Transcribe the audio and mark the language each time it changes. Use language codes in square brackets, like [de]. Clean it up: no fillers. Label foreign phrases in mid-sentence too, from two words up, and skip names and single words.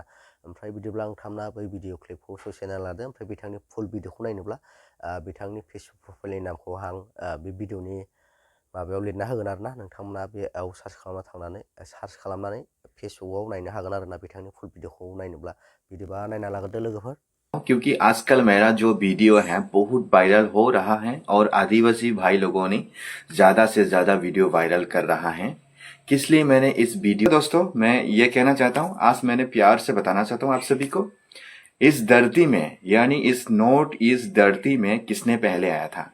[brx] ओमफ्राय बिदिब्ला नोंथांमोना बै भिडिअ क्लिपखौ ससे नायना लादो। ओमफ्राय बिथांनि फुल भिडिअखौ नायनोब्ला बिथांनि फेसबुक प्रफाइलनि नामखौ आं बे भिडिअनि माबायाव लिरना होगोन आरोना। नोंथांमोना बेयाव सार्च खालामनानै फेसबुकआव नायनो हागोन आरोना बिथांनि फुल भिडिअखौ नायनोब्ला। बिदिबा नायना लाग्रोदो लोगोफोर। [hi] क्योंकि आजकल मेरा जो वीडियो है बहुत वायरल हो रहा है और आदिवासी भाई लोगों ने ज्यादा से ज्यादा वीडियो वायरल कर रहा है, इसलिए मैंने इस वीडियो दोस्तों मैं ये कहना चाहता हूँ, आज मैंने प्यार से बताना चाहता हूँ आप सभी को, इस धरती में यानी इस नॉर्थ ईस्ट धरती में किसने पहले आया था?